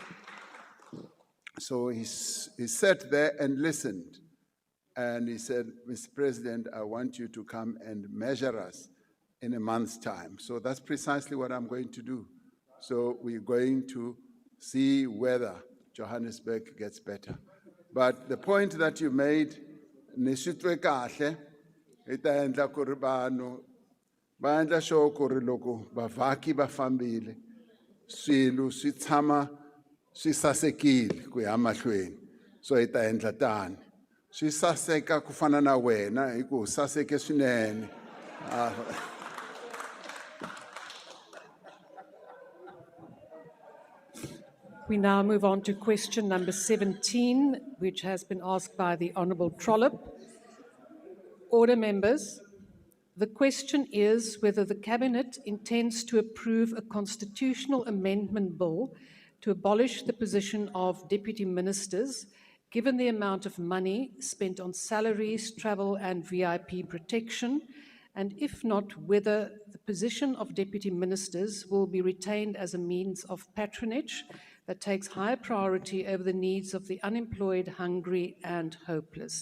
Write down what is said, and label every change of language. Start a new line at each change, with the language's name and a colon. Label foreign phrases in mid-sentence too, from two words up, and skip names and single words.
English: So he sat there and listened, and he said, Mr. President, I want you to come and measure us in a month's time. So that's precisely what I'm going to do. So we're going to see whether Johannesburg gets better. But the point that you made,
Tsonga: nisitwe kahle, ita endla ku ri vanhu va endla sure ku ri loko bavhaki va fambile swilo swi tshama swi sasekile ku ya mahlweni. So ita endla tani. Swi saseka ku fana na wena hi ku saseke swinene.
English: We now move on to question number 17, which has been asked by the Honourable Trollip. Order, members. The question is whether the Cabinet intends to approve a constitutional amendment bill to abolish the position of deputy ministers, given the amount of money spent on salaries, travel and VIP protection, and if not, whether the position of deputy ministers will be retained as a means of patronage that takes high priority over the needs of the unemployed, hungry and hopeless.